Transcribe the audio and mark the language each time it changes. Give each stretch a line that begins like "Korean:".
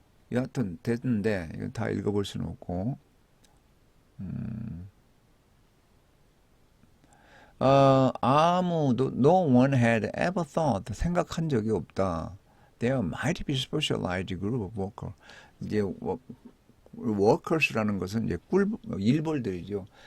Korean: 여하튼 됐는데 이건 다 읽어볼 수는 없고 아무도
English: no one had ever thought
Korean: 생각한 적이 없다.
English: There might be specialized group of worker.
Korean: 이제 workers라는 것은 이제 일벌들이죠.